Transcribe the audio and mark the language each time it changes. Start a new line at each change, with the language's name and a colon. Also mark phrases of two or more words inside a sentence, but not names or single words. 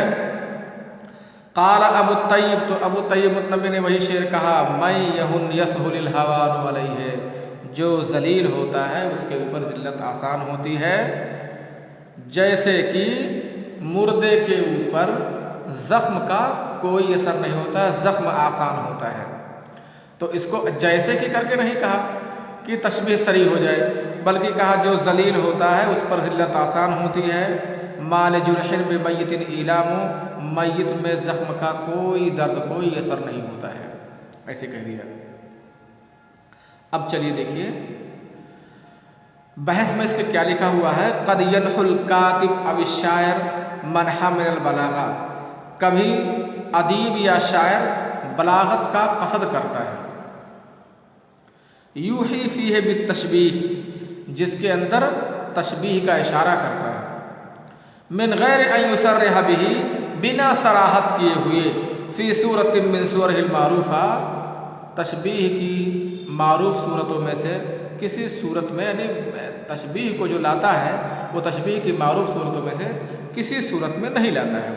Urdu: قال ابو طیب، تو ابو طیب متنبی نے وہی شعر کہا
Arabic: من یہن یسہل الہوان علیہ،
Urdu: جو ذلیل ہوتا ہے اس کے اوپر ذلت آسان ہوتی ہے، جیسے کہ مردے کے اوپر زخم کا کوئی اثر نہیں ہوتا ہے، زخم آسان ہوتا ہے۔ تو اس کو جیسے کہ کر کے نہیں کہا کہ تشبیہ صریح ہو جائے، بلکہ کہا جو ذلیل ہوتا ہے اس پر ذلت آسان ہوتی ہے۔
Arabic: ما لجرح بمیت ایلام،
Urdu: میت میں زخم کا کوئی درد کوئی اثر نہیں ہوتا ہے، ایسے کہہ دیا۔ اب چلیے دیکھیے بحث میں اس کے کیا لکھا ہوا ہے۔
Arabic: قد ينحو الکاتب او الشاعر منحا من البلاغہ،
Urdu: کبھی ادیب یا شاعر بلاغت کا قصد کرتا ہے،
Arabic: یوحی فیہ بالتشبیہ،
Urdu: جس کے اندر تشبیہ کا اشارہ کرتا ہے،
Arabic: من غیر ان یصرح بہ،
Urdu: بنا صراحت کیے ہوئے،
Arabic: فی صورت من صورہ المعروفہ،
Urdu: تشبیہ کی معروف صورتوں میں سے کسی صورت میں، یعنی تشبیہ کو جو لاتا ہے وہ تشبیہ کی معروف صورتوں میں سے کسی صورت میں نہیں لاتا ہے۔